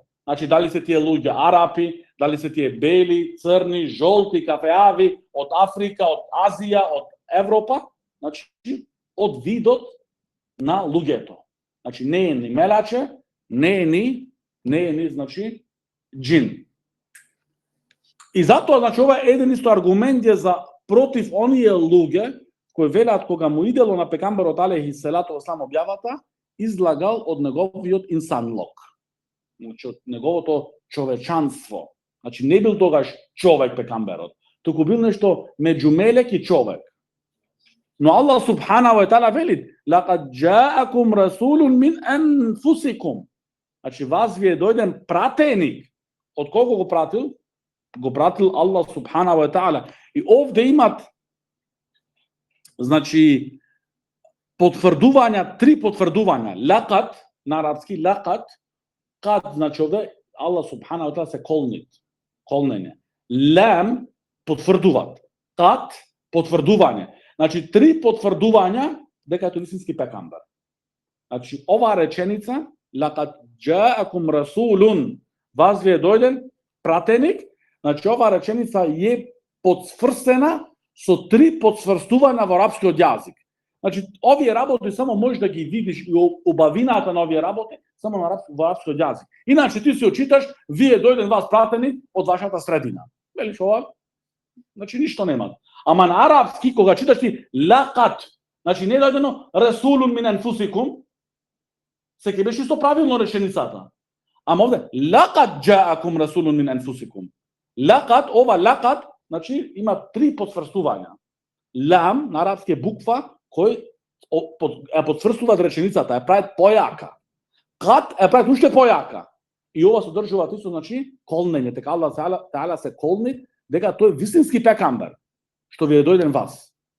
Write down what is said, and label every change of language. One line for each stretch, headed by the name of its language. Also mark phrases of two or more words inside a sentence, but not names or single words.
Macedonian: Значи дали се тие луѓе арапи, дали се тие бели, црни, жолти, кафеави, од Африка, од Азија, од Европа, значи од видот на луѓето. Значи не е ни мелаче, не е ни значи џин. И затоа значи ова е еден исто аргумент е за против оние луѓе кои велат кога му идело на пекамберот
Arabic: عليه الصلاة والسلام
Macedonian: објавата, излагал од неговиот инсанлок. Значи од неговото човечанство. Значи не бил тогаш човек пекамберот, туку бил нешто меѓу мелек и човек. Но Аллах
Arabic: سبحانه وتعالى
Macedonian: вели:
Arabic: "لقد جاءكم رسول من أنفسكم."
Macedonian: Значи вас ви е дојден пратеник. Од кого го пратил? Го пратил Аллах
Arabic: سبحانه وتعالى.
Macedonian: И овде имат значи потврдувања, три потврдувања. Laqad на арапски laqad, кад значи овде Аллах
Arabic: سبحانه وتعالى
Macedonian: се колнење. Лам потврдуваат. Кад потврдување. Значи три потврдувања дека тој вистински пекамбер. Значи оваа реченица
Arabic: لقد جاءكم رسول,
Macedonian: вас ви е дојден пратеник, значи оваа реченица е потврстена со три потврстувања во арапскиот јазик. Значи овие работи само можеш да ги видиш и убавината на овие работи само на арапскиот јазик. Иначе ти се очиташ, вие дојден вас пратеник од вашата средина. Велиш ова? Значи ништо нема. Ама на арапски кога читаш ти лaqad, значи не дојдено
Arabic: رسول من أنفسكم,
Macedonian: се ќе беше исто правилно реченицата. Ама овде
Arabic: لقد جاءكم رسول من أنفسكم. Laqad, ова laqad,
Macedonian: значи има три потврстувања. Лам на арапски е буква кој е потврстува реченицата, е прави појака. Кад е прави уште појака. И ова содржува исто значи колнење, дека Аллах таала се колни дека тој е вистински пекамбер, што ви е дојден вас.